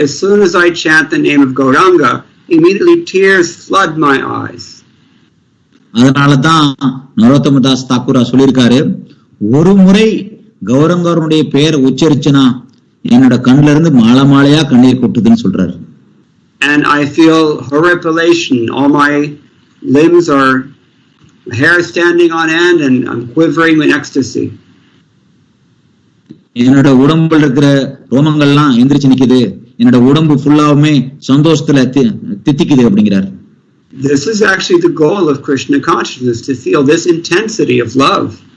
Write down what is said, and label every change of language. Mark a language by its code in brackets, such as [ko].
[en] As soon as I chant the name of Gauranga, immediately tears flood my eyes. [ta] அதனாலதான் நரோத்தம தாஸ் தாக்கூரா சொல்லியிருக்காரு, ஒரு முறை கௌரங்கருடைய பெயர் உச்சரிச்சனா என்னோட கண்ணுல இருந்து மாலை மாலையா கண்ணீர் கொட்டுதுன்னு சொல்றாரு. [en] And I feel horripilation. All my limbs are hair standing on end and I'm quivering in ecstasy. [ta] என்னோட உடம்புல இருக்கிற ரோமங்கள்லாம் எந்திரிச்சு நிக்குது, என்னோட உடம்பு ஃபுல்லாவுமே சந்தோஷத்துல தித்திக்குது அப்படிங்கிறார். [en] This is actually the goal of Krishna consciousness, to feel this intensity of love.